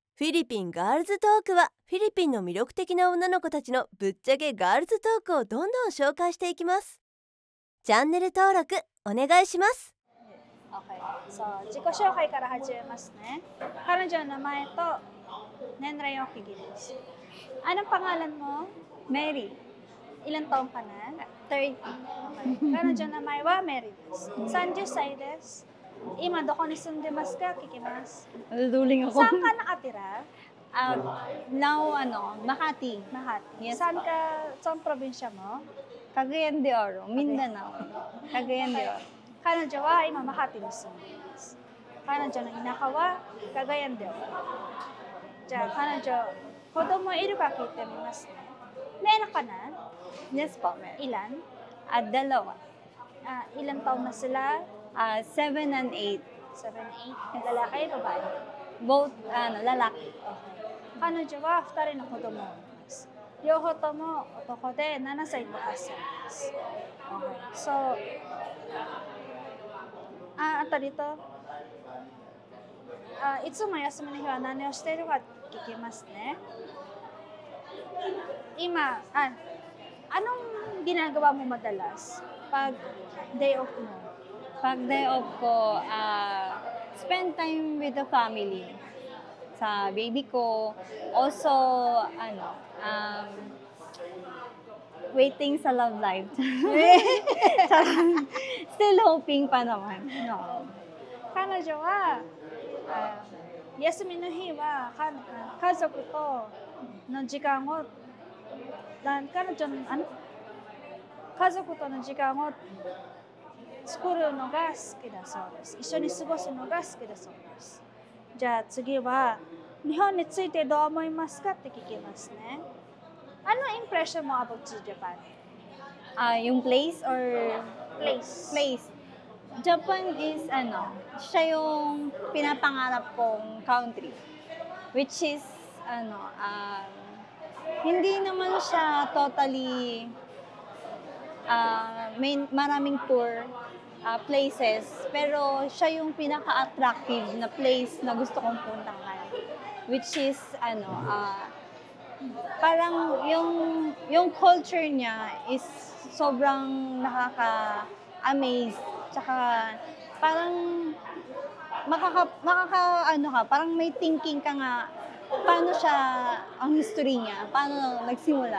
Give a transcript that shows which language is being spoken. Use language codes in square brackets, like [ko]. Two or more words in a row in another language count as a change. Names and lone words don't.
[ja] フィリピンガールズトークはフィリピンの魅力的な女の子たちのぶっちゃけガールズトークをどんどん紹介していきます。チャンネル登録お願いします。 [en] Okay. So, [ja] 自己紹介から始めますね。彼女の名前と年齢を聞きます。 [tl] Anong pangalan mo? Mary, Ilang taong ka na? 30. Okay. [ja] 彼女の名前はメリーです。30歳です。今どこに住んでますか聞きます。 [tl] Naduduling ako. Saan ka nakatira? Now, Makati. Makati. Yes. Saan probinsya mo? Cagayan de Oro, Mindanao. Cagayan de Oro. [ja] 彼女は今マハティに住んでいます。彼女の田舎はカガヤンでは。じゃあ彼女、子供いるか聞いてみますね。 [tl] Meron ka na? Yes po, meron. Ilan? Dalawa. Ilang taon na sila? 7 and 8. 7, 8. Lalaki, babae? Both, lalaki. [ja] 彼女は2人の子供をいます。両方とも男で7歳と8歳です。Okay. [tl] So, dito. [ja] いつも休みの日は何をしているか聞きますね。今、 [tl] anong ginagawa mo madalas pag [en] day off [tl] mo? [en] Pag day off ko, spend time with the family. [tl] Sa baby ko. [en] Also, waiting sa love life. Still hoping [tl] pa naman. [en] No. [ja] 彼女は休みの日は家族との時間を彼女の家族との時間を作るのが好きだそうです。一緒に過ごすのが好きだそうです。じゃあ次は日本についてどう思いますかって聞きますね。 [tl] Ano impression mo about Japan? Yung place or Place. Japan is siya yung pinapangarap kong country. [en] Which is [tl] hindi naman siya totally may maraming [en] tour places, [tl] pero siya yung pinaka-attractive na place na gusto kong puntahan. [en] Which is [tl] parang yung culture niya is sobrang nakaka-amaze. Tsaka parang parang may thinking ka nga paano siya ang history niya, paano nagsimula.